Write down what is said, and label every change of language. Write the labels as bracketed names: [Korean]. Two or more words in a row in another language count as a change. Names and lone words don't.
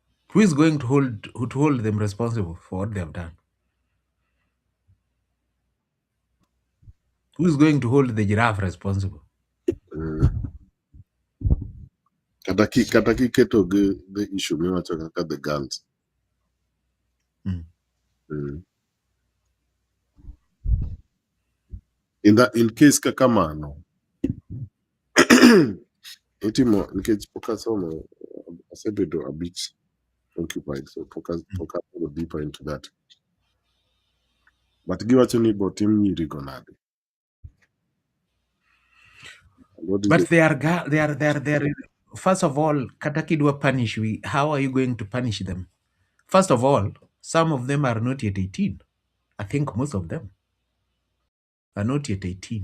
[English] Who is going to hold them responsible for what they have done? Who is going to hold the giraffe responsible? [Luo (Kenya and Tanzania)] Mm. Kata kiketo [English] the issue [Luo (Kenya and Tanzania)] miwacho kaka [English] the guns. Mm. Mm. In case [Luo (Kenya and Tanzania)] kaka mano itimo nikech pok asomo asebedo [English] a bit occupied, so pok go deeper into that. [Luo (Kenya and Tanzania)] But giwacho ni botim nyirigo nade? [English] What is But it? they are. First of all, katakidwa punish we. How are you going to punish them? First of all, some of them are not yet 18. I think most of them are not yet 18.